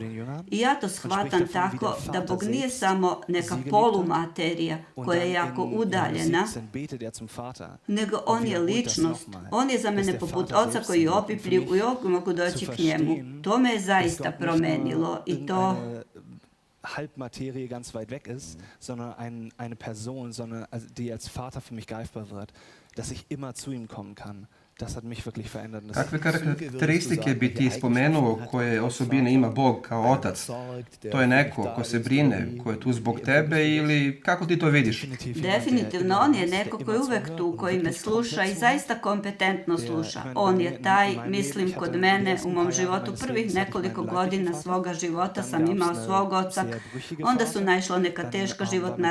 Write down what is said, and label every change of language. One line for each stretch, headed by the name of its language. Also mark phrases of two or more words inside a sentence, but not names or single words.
Serbian: I ja to shvatam tako da Bog nije samo neka polumaterija koja je jako udaljena, nego on je ličnost. On je za mene poput oca koji je opipljiv i uvijek mogu doći k njemu. To me je zaista promenilo i to...
German: Halbmaterie ganz weit weg ist, sondern eine Person, die als Vater für mich greifbar wird, dass ich immer zu ihm kommen kann. Das hat mich wirklich verändert.
Serbian: Kakve karakteristike bi ti spomenuo koje osobine ima Bog kao otac? To je neko ko se brine, ko je tu zbog tebe ili kako ti to vidiš? Definitivno, on je neko koji je uvek tu, koji me sluša i zaista kompetentno sluša. On je taj, mislim, kod mene u mom životu prvih nekoliko godina svoga života sam imao svog oca, onda su naišla neka teška životna